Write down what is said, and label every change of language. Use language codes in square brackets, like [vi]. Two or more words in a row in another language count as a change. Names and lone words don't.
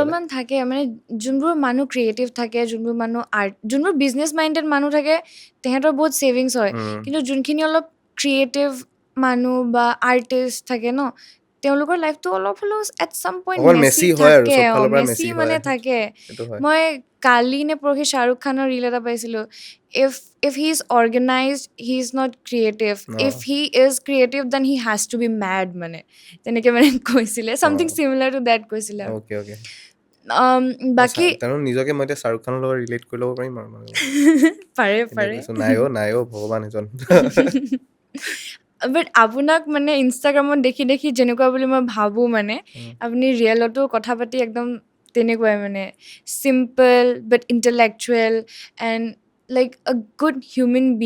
[as] অলপমান থাকে মানে যোনবোৰ মানুহ ক্ৰিয়েটিভ থাকে, যোনবোৰ মানুহ যোনবোৰ [en] business minded [as] মানুহ থাকে, তেহেঁতৰ বহুত ছেভিংছ হয়। কিন্তু যোনখিনি অলপ ক্ৰিয়েটিভ মানুহ বা আৰ্টিষ্ট থাকে ন, তেওঁলোকৰ লাইফটো অলপ হ'লেও [en] at some point [as] অকণমান মেচি মেচি হয় আৰু থাকে। চব ফালৰ পৰা মেচি মেচি মানে হয়, থাকে। সেইটো হয়। মই কালি নে পৰহি শ্বাহৰুখ খানৰ ৰীল এটা পাইছিলোঁ, [en] if he is organized, he is not creative. If he is creative, then he has to be mad [as] মানে তেনেকে মানে কৈছিলে, [en] something similar to that [as] কৈছিলে আৰু। [en] okay okay. [as] বাকী তেনে নিজকে মই এতিয়া শ্বাহৰুখ খানৰ লগত ৰিলেট কৰি ল'ব পাৰিম আৰু মানে পাৰে এনেই কৈছোঁ, নাই অ' ভগৱান এজন। বাট আপোনাক মানে ইনষ্টাগ্ৰামত দেখি দেখি যেনেকুৱা বুলি মই ভাবোঁ মানে, আপুনি ৰিয়েলতো কথা পাতি একদম তেনেকুৱাই মানে [en] simple but intellectual and like a good human being.